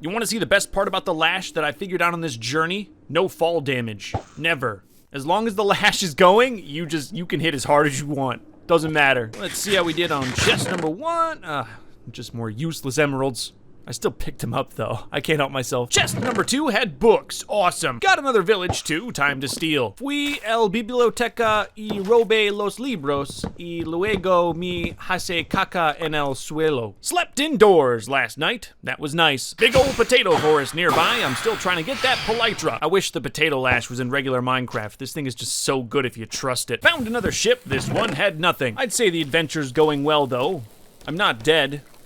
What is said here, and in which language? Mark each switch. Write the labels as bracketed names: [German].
[English] You want to see the best part about the lash that I figured out on this journey? No fall damage. Never. As long as the lash is going, you can hit as hard as you want. Doesn't matter. Let's see how we did on chest number 1. Just more useless emeralds. I still picked him up, though. I can't help myself. Chest number 2 had books. Awesome. Got another village, too. Time to steal. [Spanish] Fui el biblioteca y robe los libros y luego me hace caca en el suelo. [English] Slept indoors last night. That was nice. Big old potato forest nearby. I'm still trying to get that polytra. I wish the potato lash was in regular Minecraft. This thing is just so good if you trust it. Found another ship. This one had nothing. I'd say the adventure's going well, though. I'm not dead.